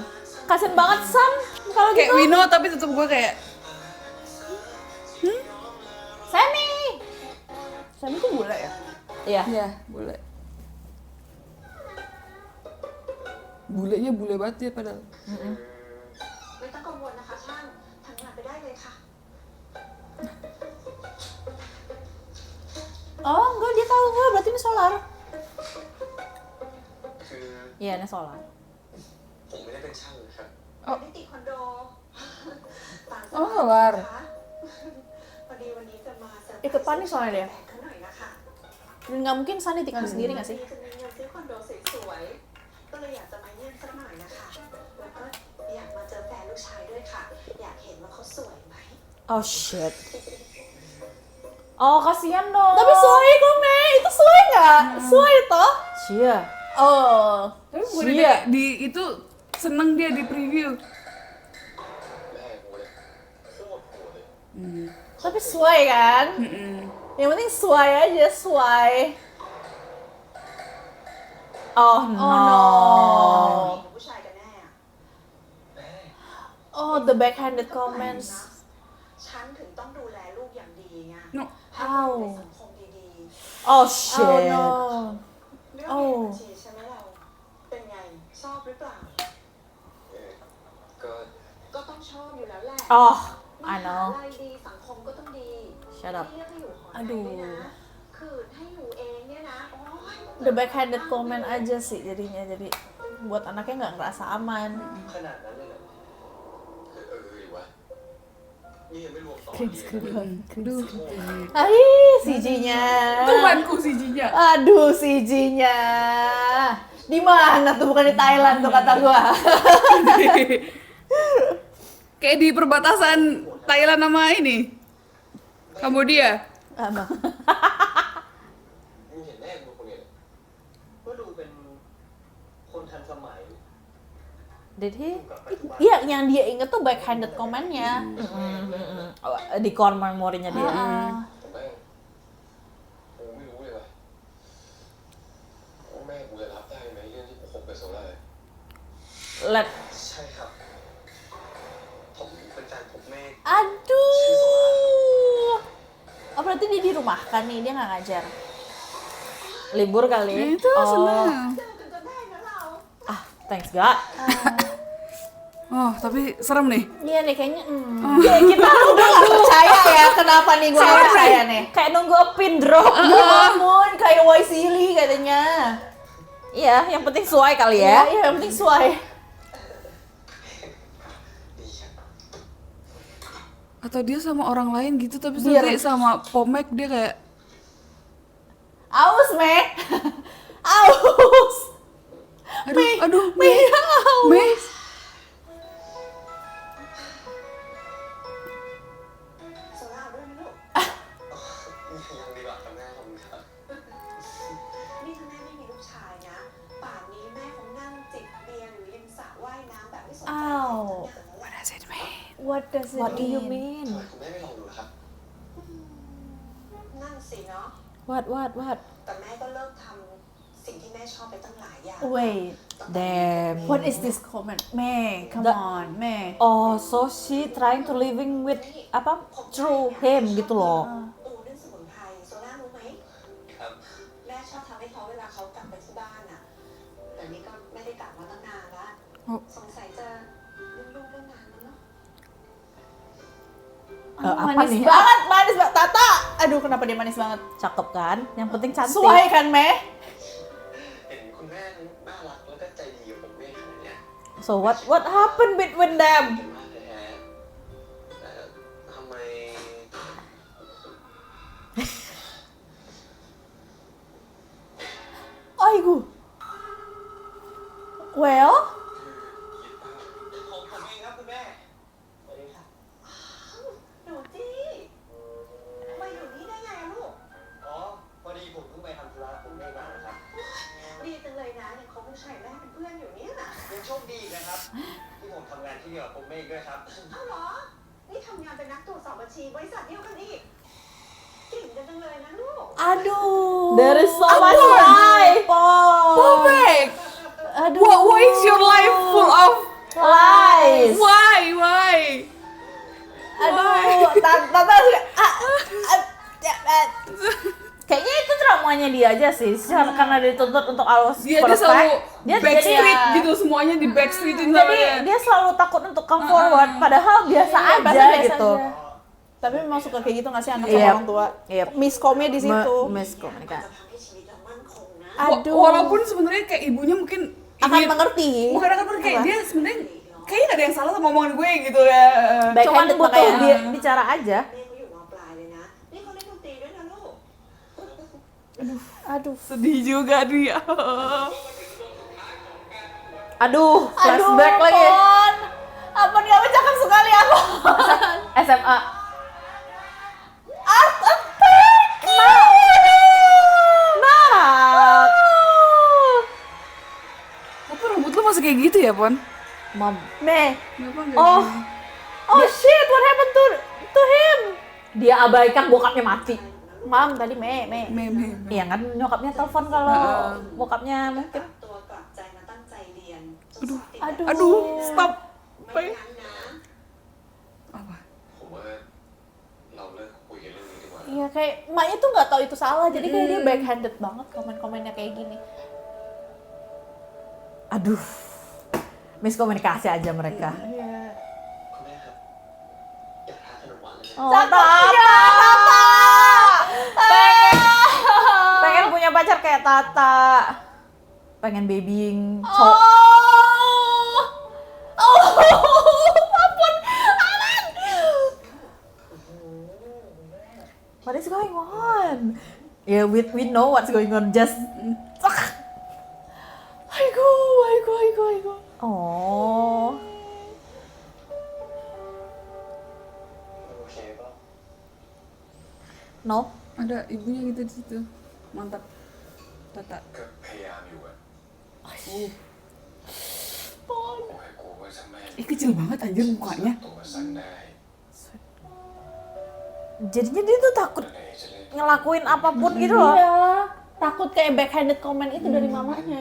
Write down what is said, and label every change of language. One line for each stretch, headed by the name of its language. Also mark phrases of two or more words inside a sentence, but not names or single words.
Indonesian: Kasian banget Sam kalau kayak gitu. Wino tapi tetap gue kayak Sammy. Sammy tuh bule ya? Iya. ya boleh. Bulenya bule banget ya padahal.
Thai: ไม่ต้องกังวลนะคะช่างทำงานไปได้เลยค่ะ
Indonesian: Oh enggak, dia tahu enggak, berarti ini solar.
Thai: คือ
Indonesian: Iya, ini solar.
Thai: ผมไม่ได้เป็นช่างนะครับ นิติคอนโดต่าง
Indonesian: Oh solar.
Thai: พอดีวันนี้จะมาเซอร์ไพรส์
Indonesian: Ikut panik soalnya dia.
Thai: เขาหน่อยนะคะ
Indonesian: Dan nggak mungkin Sunny tinggal sendiri nggak sih?
Thai: จะมีเงินซื้อคอนโดสวยๆก็เลยอยากจะมาเยี่ยมสักหน่อยนะคะแล้วก็อยากมาเจอแฟนลูกชายด้วยค่ะ อยากเห็นว่าเขาสวยไหม
English: Oh shit.
Indonesian: Oh, kasihan dong. Tapi suai kok, Mei. Itu suai nggak? Suai toh? Cia. Oh. Tapi gue Sia. di itu seneng dia di preview.
Thai: แม่กูเลยโคตรโหดเลย
Indonesian: Tapi suai kan? Yang penting suai aja, suai.
English: Oh no. Oh no.
Thai: กับผู้ชายกันแน่อะ แม่
English: Oh, the backhanded comments.
Thai: ฉันถึงต้องดูแลลูกอย่างดีไง
English: No.
Thai: ให้เขาอยู่ในสังคมดี Oh Oh
English: shit. no.
Thai: ๆเรื่องเรียนบัญชีใช่ไหมเราเป็นไงชอบหรือเปล่า ก็ ก็ต้องชอบอยู่แล้วแหละ Oh. ไม่
English: I know
Thai: มหาลัยดีสังคมก็ต้องดี
English: Shut up
Thai: เรียกให้อยู่หอใน
Indonesian: Aduh
Thai: ด้วยนะคืนให้อยู่เองเนี่ยนะโอ้ย
English: The backhanded comment
Indonesian: aja sih jadinya, jadi buat anaknya nggak ngerasa aman.
Thai: ขนาดนั้นเลยเหรอวะนี่ยังไม่รวมต่อ
Indonesian: Aduh, CG-nya. Tuhanku CG-nya. Aduh, CG-nya. Di mana tuh? Bukan di Thailand tuh kata gua. Kayak di perbatasan Thailand sama ini. Kambodia. Apa?
Thai: มึงเห็นแม่มึงคนเนี้ยก็ดูเป็นคนทันสมัย
English: Did he?
Thai: กับปัจจุบัน
Indonesian: Iya, yang dia inget tuh
English: backhanded comment-
Indonesian: nya. Di core memorinya dia. Ah.
Thai: ผมแม่งกูไม่รู้เลยว่ะว่าแม่กูจะรับได้ไหมเรื่องที่กูคบกับโซล่า
English: Let
Thai: ใช่ครับ ผมเป็นแฟนผมแม่
Indonesian: Aduh. Oh, berarti dia dirumahkan nih, dia nggak ngajar. libur kali. Itu senang.
Thai: เจอกันจนได้นะเรา
English: Ah, thanks God.
Indonesian: Oh, tapi serem nih. Iya nih kayaknya ya, kita udah nggak percaya ya, kenapa nih gue nggak percaya nih. Kayak nunggu
English: a pin drop.
Indonesian: Ya ampun, kayak Waisili katanya. Iya, yang penting sesuai kali Iya, ya. iya, yang penting sesuai.
Thai: ดีครับ
Indonesian: Atau dia sama orang lain gitu, tapi Biar- nanti sama Pomek dia kayak Aus, Meh. Aus. aduh, Meh, aus. Mei.
Thai: โซล่าด้วยนะลูก ยังดีกว่าครับแม่ผมครับ นี่ถ้าแม่ไม่มีลูกชายนะ ป่านนี้แม่คงนั่งจิบเบียร์หรือริมสระว่ายน้ำแบบไม่สนใจ อ้าว
English: What does it mean? What does it What do you mean? mean?
Thai: ทำไมคุณแม่ไม่ลองดูล่ะครับ นั่นสิเนาะ
English: What?
Thai: แต่แม่ก็เลิกทำสิ่งที่แม่ชอบไปตั้งหลายอย่าง
English: Wait, Damn. what is this comment? Meh, come The- on, Meh. Oh, so she trying to living with apa? Through him
Indonesian: gitu loh.
Thai: ปูนึ่งสมุนไพรโซล่ารู้ไหม ครับ แม่ชอบทำให้เขาเวลาเขากลับไปที่บ้านอะแต่นี่ก็ไม่ได้กลับมาตั้งนานละ โอ้ สงสัยจะลูกๆเรื่องงานแล้วเนาะ
Indonesian: Apa Manis nih? banget, manis banget. Tata, aduh kenapa dia manis banget? Cakep kan? Yang penting cantik. Sesuai kan, Meh?
Thai: เห็นคุณแม่น่ารักแล้วก็ใจดีกับผมแม่ขนาดเนี้ย
English: So what happened between them?
Thai: เก่งมากเลยแท้แต่ทำไม
Korean: Aigu.
English: Well,
Thai: ผมเองครับคุณแม่สวัสดีครับ หนูจี้มาอยู่นี่ได้ไงอะลูก อ๋อ พอดีผมเพิ่งไปทำธุระผมไม่มานะครับ ดีจังเลยนะยังคบลูกชายแม่เป็นเพื่อนอยู่เนี่ยน่ะ ยังโชคดีนะครับ ที่ผมทำงานที่เดียวกับผมเองด้วยครับ เอ้าเหรอ นี่ทำงานเป็นนักตรวจสอบบัญชีบริษัทเดียวกันอีกเก่งกันจังเลยนะลูก
Indonesian: aduh.
English: There is so
Indonesian: Aduh,
English: much life.
Indonesian: Pomek. Aduh.
English: Why is your life full of Lies. why?
Indonesian: Aduh, Tata Kayaknya itu traumanya dia aja sih, karena dituntut untuk alus Dia perfect. selalu Dia backstreet jadi- gitu, semuanya di backstreetin jadi sama dia. dia selalu takut untuk come forward, padahal biasa Iya, aja padahal biasa gitu. aja. Tapi memang suka kayak gitu nggak sih anak Yep. sama orang tua? Yep. Miskomnya di situ.
Thai: จะ
Indonesian: Miskomunikasi.
Thai: ทำให้ชีวิตเรามั่นคงนะ
Indonesian: Aduh. Walaupun sebenarnya kayak ibunya mungkin Akan ingin- mengerti. bukan akan mengerti, kayak Apa? dia sebenarnya kayaknya nggak ada yang salah sama omongan gue gitu ya. Baik. Cuman Backhanded butuh makanya. dia bicara aja.
Thai: แม่เขาอยู่มปลายเลยนะ นี่เขาเล่นดนตรีด้วยนะลูก
Indonesian: Aduh. Sedih juga dia. Aduh, flashback Aduh, lagi. Pon. Apa dia cakep sekali aku? SMA.
English: Art attack.
Indonesian: Nah. Apa rambut lu masih kayak gitu ya, Pon? Mom. Meh. Kenapa nggak Oh. gini?
English: Oh shit, what happened to him?
Indonesian: Dia abaikan bokapnya mati. Mam tadi Meh. Meme. Iya kan nyokapnya telepon kalau bokapnya mungkin.
Thai: กลับตัวกลับใจมาตั้งใจเรียนจนสอบติด
Indonesian: Aduh. Aduh, stop.
Thai: ไม่งั้นนะ
Indonesian: Apa?
Thai: ผมว่าเราเลิกคุยกันเรื่องนี้ดีกว่า
Indonesian: Iya kayak emaknya tuh nggak tahu itu salah, jadi kayak dia backhanded banget komen-komennya kayak gini. Aduh. Miskomunikasi aja mereka. Iya.
Thai: คุณแม่ครับ อย่าท้าท
Indonesian: Oh, Tata. Pengen punya pacar kayak Tata. Pengen babying cowok.
English: What is going on? Yeah, we know what's going on. Just
Korean: Aigo. oh.
Thai: โอเคป่ะ
English: No.
Indonesian: Ada ibunya gitu di situ. Mantap. Tata.
Thai: ก็พยายามอยู่อะ ปอน โอ้ยกลัวว่าจะไม่
Indonesian: Ih, kecil banget anjir mukanya.
Thai: ตัวสั้นได้
Indonesian: Jadinya dia tuh takut
Thai: แล้วไหนจะเล่น
Indonesian: ngelakuin apapun gitu loh. Iya, takut kayak
English: backhanded comment
Indonesian: itu dari mamanya.